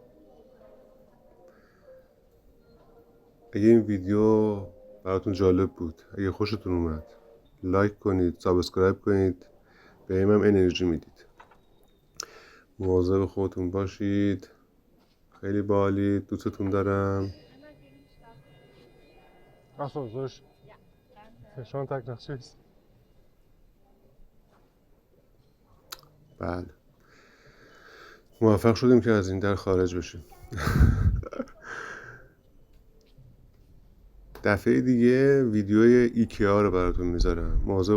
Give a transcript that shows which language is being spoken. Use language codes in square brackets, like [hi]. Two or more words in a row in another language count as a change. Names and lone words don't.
[fa] اگه این ویدیو براتون جالب بود، اگه خوشتون اومد، لایک کنید، سابسکرایب کنید، به هم انرژی میدید. مواظب خودتون باشید. خیلی باحالید، دوستتون دارم. [de] Achso, soll ich? Ja, schönen Tag noch, tschüss. [fa] بله موفق شدیم که از این در خارج بشیم. دفعه دیگه ویدیوی ایکیا رو براتون میذارم.